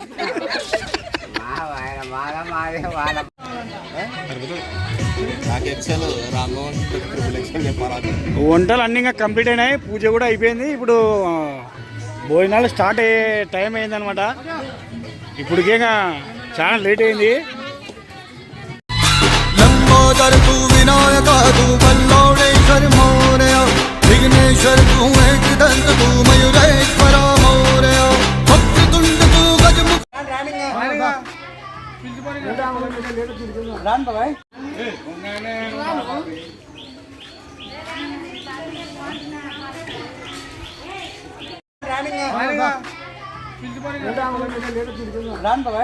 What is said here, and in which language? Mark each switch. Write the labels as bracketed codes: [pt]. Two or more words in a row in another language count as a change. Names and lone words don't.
[te] వంటలు అన్నీ ఇంకా కంప్లీట్ అయినాయి. పూజ కూడా అయిపోయింది. ఇప్పుడు భోజనాలు స్టార్ట్ అయ్యే టైం అయిందనమాట. ఇప్పటికే చాలా లేట్ అయింది. [mr] शंकर तू विनायक तू बल्लौडेश्वर मोरया विघ्नेश्वर तू एकदंत तू मयूरेश्वर मोरया भक्तुंड तू गजमुख [te] రాను బాబాయ్ రాను బాబాయ్